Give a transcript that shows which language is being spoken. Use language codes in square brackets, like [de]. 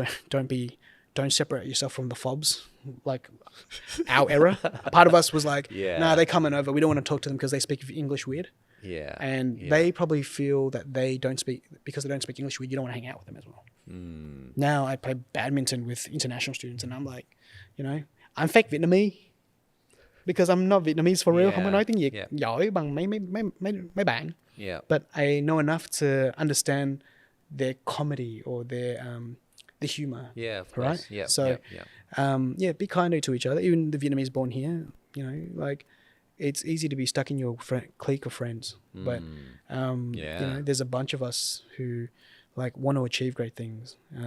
[en] Don't separate yourself from the fobs. Like our era, part of us was like, nah, they're coming over. We don't want to talk to them because they speak English weird. Yeah. And they probably feel that because they don't speak English weird, you don't want to hang out with them as well. Now I play badminton with international students, and I'm like, I'm fake Vietnamese because I'm not Vietnamese for real. [vi] Không có nói tiếng Việt giỏi bằng mấy bạn. [en] Yeah. But I know enough to understand their comedy or their the humor. Yeah, of right? course. Yeah. So, be kinder to each other. Even the Vietnamese born here, like it's easy to be stuck in your clique of friends. But there's a bunch of us who like want to achieve great things.